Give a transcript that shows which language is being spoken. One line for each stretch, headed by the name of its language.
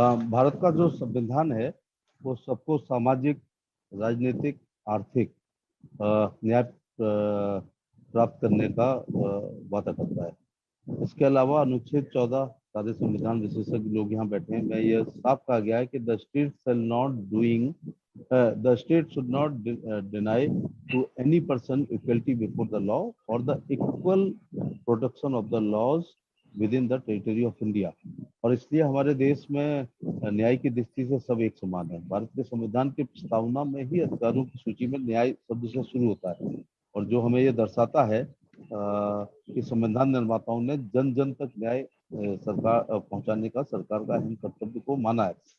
Hindi: भारत का जो संविधान है वो सबको सामाजिक, राजनीतिक, आर्थिक न्याय प्राप्त करने का वादा करता है। इसके अलावा अनुच्छेद 14, सारे संविधान विशेषज्ञ लोग यहाँ बैठे हैं, मैं ये साफ कहा गया है कि
English: The state shall not doing the state should not deny to any person equality before the law or the equal protection of the laws within the territory of India।
Hindi: और इसलिए हमारे देश में न्याय की दृष्टि से सब एक समान है। भारत के संविधान की प्रस्तावना में ही अधिकारों की सूची में न्याय शब्द से शुरू होता है, और जो हमें ये दर्शाता है कि संविधान निर्माताओं ने जन जन तक न्याय सरकार पहुंचाने का सरकार का अहम कर्तव्य को माना है।